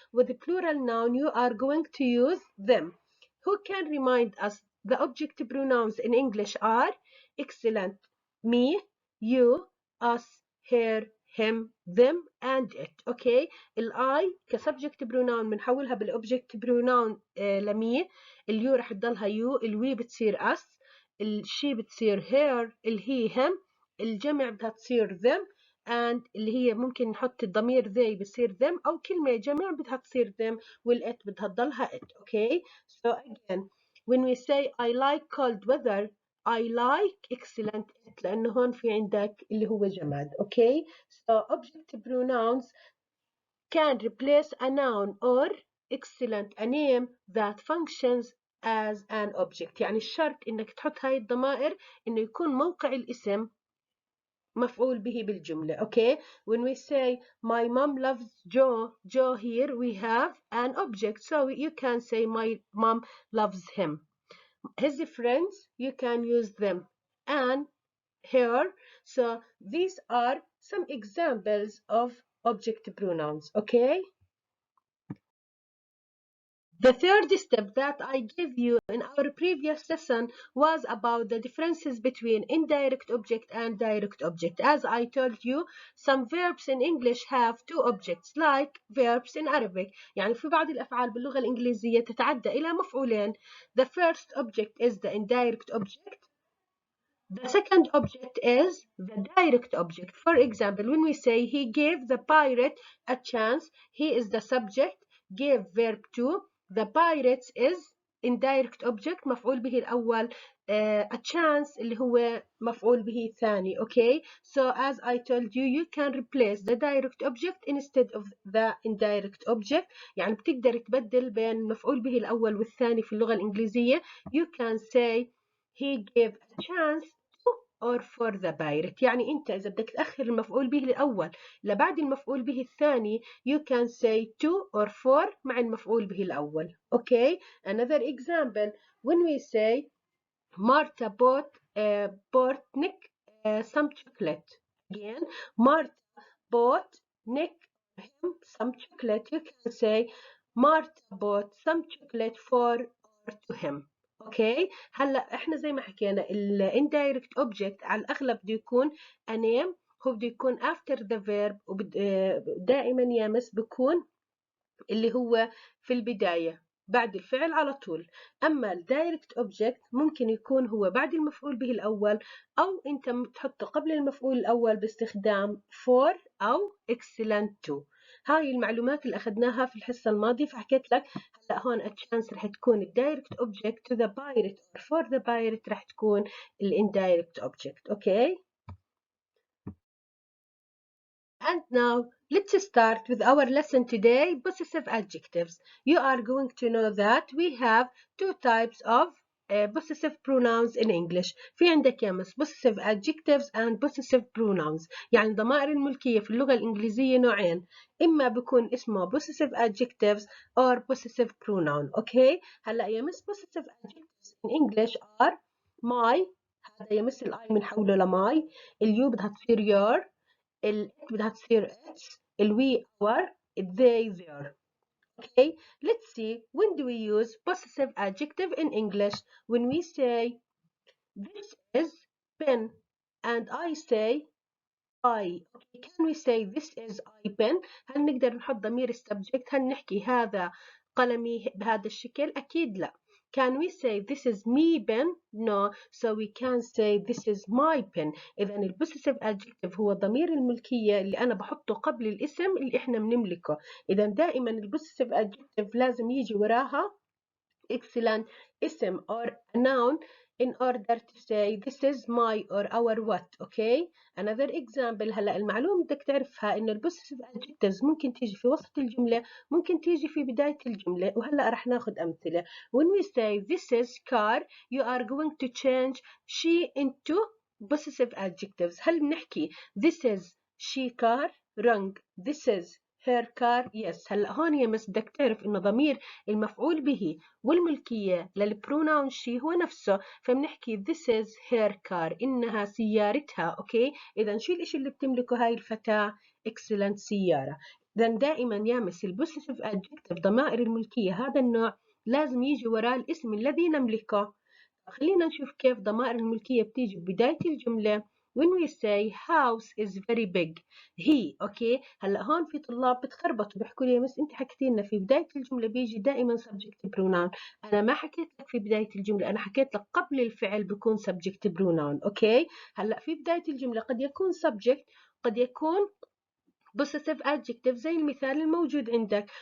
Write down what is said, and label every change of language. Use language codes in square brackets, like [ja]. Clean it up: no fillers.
[en] With a plural noun, you are going to use them. Who can remind us the object pronouns in English are? Excellent. Me, you, us, her, him, them, and it. Okay. [ar] I كسبجكت pronoun بنحولها بالobject pronoun لمي. اليو رح تضلها يو. الوي بتصير us. الشي بتصير her. الهي هم. الجمع بدها تصير them. and اللي هي ممكن نحط الضمير they بصير them أو كلمة جمع بدها تصير them والit بدها تضلها it. [en] Okay. So again, when we say I like cold weather, I like excellent it, [ar] لأنه هون في عندك اللي هو جماد. [en] Okay. So object pronouns can replace a noun or excellent a name that functions as an object. [ar] يعني الشرط إنك تحط هاي الضمائر إنه يكون موقع الاسم مفعول به بالجملة. [en] Okay. When we say my mom loves Joe, Joe here we have an object. So you can say my mom loves him. His friends, you can use them. And her. So these are some examples of object pronouns. Okay. The third step that I gave you in our previous lesson was about the differences between indirect object and direct object. As I told you, some verbs in English have two objects like verbs in Arabic. [ar] يعني في بعض الأفعال باللغة الإنجليزية تتعدى إلى مفعولين. [en] The first object is the indirect object. The second object is the direct object. For example, when we say he gave the pirate a chance, he is the subject, gave verb to, the pirates is indirect object [ar] مفعول به الأول, [en] a chance [ar] اللي هو مفعول به الثاني. [en] Okay. So as I told you, you can replace the direct object instead of the indirect object. [ar] يعني بتقدر تبدل بين المفعول به الأول والثاني في اللغة الإنجليزية. [en] You can say he gave a chance or for the pirate. [ar] يعني أنت إذا بدك تأخر المفعول به الأول لبعد المفعول به الثاني, [en] you can say to or for [ar] مع المفعول به الأول. [en] Okay. Another example, when we say Martha bought Nick some chocolate. Again, Martha bought Nick or him some chocolate. You can say Martha bought some chocolate for or to him. [ar] اوكي، هلا احنا زي ما حكينا ال indirect object على الاغلب بده يكون a name، هو بده يكون [en] after the verb، [ar] ودائما يامس بكون اللي هو في البداية بعد الفعل على طول. أما الدايركت أوبجكت ممكن يكون هو بعد المفعول به الأول، أو أنت تحطه قبل المفعول الأول باستخدام for أو excellent to. هاي المعلومات اللي أخذناها في الحصة الماضية، فحكيت لك هلا هون التشانس رح تكون الدايركت أوبجكت [en] to the pirate or for the pirate [ar] رح تكون الانdirect أوبجكت. أوكي. [en] And now let's start with our lesson today, possessive adjectives. You are going to know that we have two types of possessive pronouns in English. [ar] في عندك يا مس [en] possessive adjectives and possessive pronouns. [ar] يعني ضمائر الملكية في اللغة الإنجليزية نوعين، إما بيكون اسمه possessive adjectives or possessive pronoun. أوكي؟ هلا يا مس possessive adjectives in English are my، هذا يا مس الآي بنحوله لماي، اليو بدها تصير your، الات بدها تصير its، الوي our، they their. [en] Okay, let's see, when do we use possessive adjective in English? When we say this is pen and I say I. Okay, can we say this is I pen؟ [ar] هل نقدر نحط ضمير السبجكت؟ هل نحكي هذا قلمي بهذا الشكل؟ أكيد لا. [en] Can we say this is me pen? No. So we can say this is my pen. [ar] إذا ال possessive adjective هو ضمير الملكية اللي أنا بحطه قبل الاسم اللي إحنا بنملكه. إذا دائما ال possessive adjective لازم يجي وراها excellent اسم [en] or a noun in order to say this is my or our what. okay. another example، [ar] هلا المعلومة بدك تعرفها إنه ال possessive adjectives ممكن تيجي في وسط الجملة، ممكن تيجي في بداية الجملة، وهلا رح ناخذ أمثلة. [en] when we say this is car you are going to change she into possessive adjectives. [ar] هل بنحكي [en] this is she car؟ wrong. this is her car. yes. [ar] هلا هون يا مس بدك تعرف إنه ضمير المفعول به والملكية للبروناون شي هو نفسه، فبنحكي [en] this is her car، [ar] إنها سيارتها. أوكي. إذا شو الإشي اللي بتملكه هاي الفتاة؟ excellent سيارة. إذا دائما يامس البوسيسيف adjective ضمائر الملكية هذا النوع لازم يجي وراه الاسم الذي نملكه. خلينا نشوف كيف ضمائر الملكية بتيجي ببداية الجملة. [en] when we say house is very big هي. [ar] اوكي. هلا هون في طلاب بتخربطوا بيحكوا لي مس انت حكيتي لنا في بداية الجملة بيجي دائما subject pronoun. انا ما حكيت لك في بداية الجملة، انا حكيت لك قبل الفعل بيكون subject pronoun. اوكي. هلا في بداية الجملة قد يكون subject، قد يكون possessive adjective زي المثال الموجود عندك.